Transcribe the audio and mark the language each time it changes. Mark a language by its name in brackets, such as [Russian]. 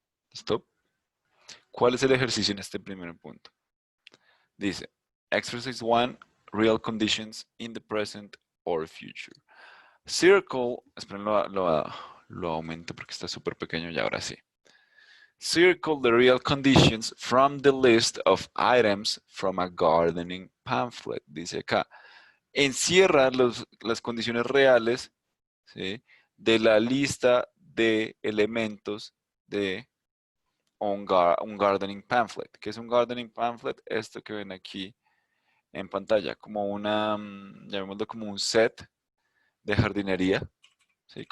[Spanish] ¿Listo? ¿Cuál es el ejercicio en este primer punto? Dice, [English] Exercise 1, Real Conditions in the Present or Future. [Spanish] Circle, esperen, lo aumento porque está súper pequeño y ahora sí. [English] Circle the real conditions from the list of items from a gardening pamphlet. [Spanish] Dice acá. Encierra las condiciones reales, ¿sí?, de la lista de elementos de un gardening pamphlet. ¿Qué es un gardening pamphlet? Esto que ven aquí en pantalla, como llamémoslo como un set de jardinería, ¿sí?